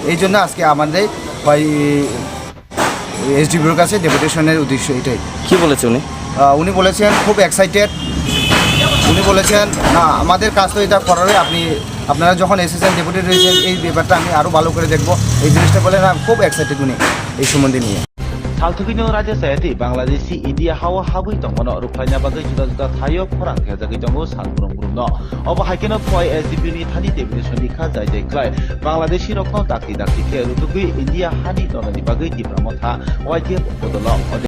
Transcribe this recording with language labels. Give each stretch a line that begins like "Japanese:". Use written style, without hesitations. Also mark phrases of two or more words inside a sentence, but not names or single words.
Bangla: এই জন্য আজকে আমাদের খোয়াই এসডিপিওর কাছে ডেপুটেশনের উদ্দেশ্য এটাই। কী বলেছে উনি বলেছেন খুব এক্সাইটেড। উনি বলেছেন না, আমাদের কাজ তো এটা করার, আপনারা যখন এসেছেন ডেপুটেড হয়েছেন, এই ব্যাপারটা আমি আরও ভালো করে দেখব, এই জিনিসটা বলে না, খুব এক্সাইটেড উনি এই সম্বন্ধে নিয়ে।
Kok Borok: Salthukino Raja Sayati, Bangladeshi, India, Hawa Habu Tomono, Rukhlaina Bagwi Juda Thayo, Korang, Kazakitomo, Sanpurung Bruno, Over Hakeno Khowai SDPOni Thani DEPUTATION Rikha, Klai, Bangladeshirokno Taki, Rukui, India, Hani, Donani Bagwi Pramotha, YTF, Bodolrok.